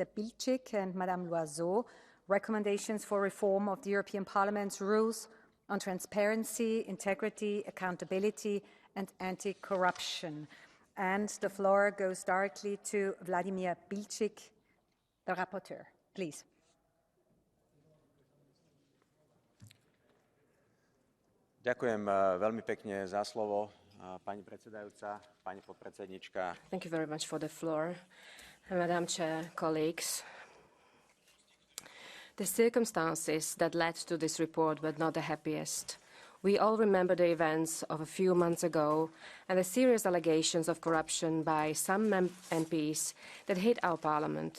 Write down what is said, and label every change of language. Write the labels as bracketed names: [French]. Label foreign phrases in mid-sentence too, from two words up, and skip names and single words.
[English] Bilčík and Madame Loiseau, recommendations for reform of the European Parliament's rules on transparency, integrity, accountability, and anti-corruption. And the floor goes directly to Vladimír Bilčík, the rapporteur. Please. [Slovak] Ďakujem veľmi pekne za slovo. Pani predsedajúca, pani podpredsednička. [English] Thank you very much for the floor. Madam Chair, colleagues. The circumstances that led to this report were not the happiest. We all remember the events of a few months ago and the serious allegations of corruption by some MPs that hit our parliament.